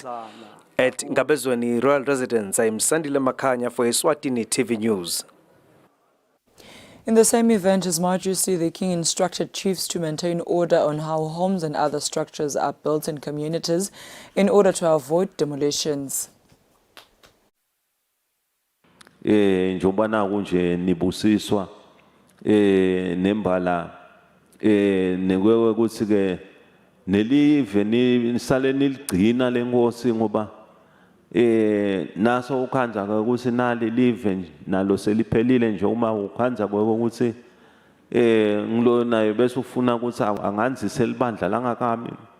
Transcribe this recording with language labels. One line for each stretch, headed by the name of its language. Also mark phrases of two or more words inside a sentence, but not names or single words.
English: At Ngabezweni Royal Residence, I am Sandile Makanya for Eswatini TV News. In the same event, His Majesty the King instructed chiefs to maintain order on how homes and other structures are built in communities in order to avoid demolitions.
Swati: Njoba naku nje nibusiswa nembala nekwewe ukuthi ke nelive nisale niligcina lenkosi ngoba naso ukhanza ukuthi nali live nalo seliphelile nje uma ukhanza ukuthi ngilo naye bese ufuna ukuthi anganzise libandla langakami